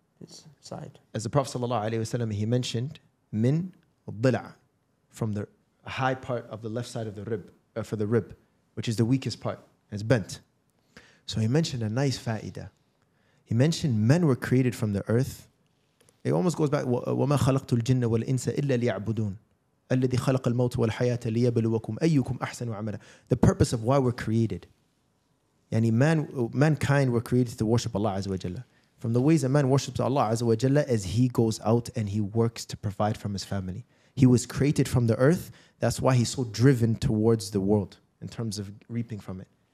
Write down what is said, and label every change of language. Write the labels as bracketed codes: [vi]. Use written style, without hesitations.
[en] This side. As the Prophet ﷺ, he mentioned, min al-dila', from the high part of the left side of the rib, for the rib, which is the weakest part. It's bent. So he mentioned a nice fa'idah. He mentioned men were created from the earth. [ar] It almost goes back, وَمَا خَلَقْتُ الْجِنَّ وَالْإِنسَ إِلَّا لِيَعْبُدُونَ الَّذِي خَلَقَ الْمَوْتَ وَالْحَيَاةَ لِيَبْلُوَكُمْ أَيُّكُمْ أَحْسَنُ عَمَلًا. [en] The purpose of why we're created. Mankind were created to worship Allah Azza wa Jalla. From the ways a man worships Allah Azza wa Jalla is he goes out and he works to provide from his family. He was created from the earth. That's why he's so driven towards the world in terms of reaping from it.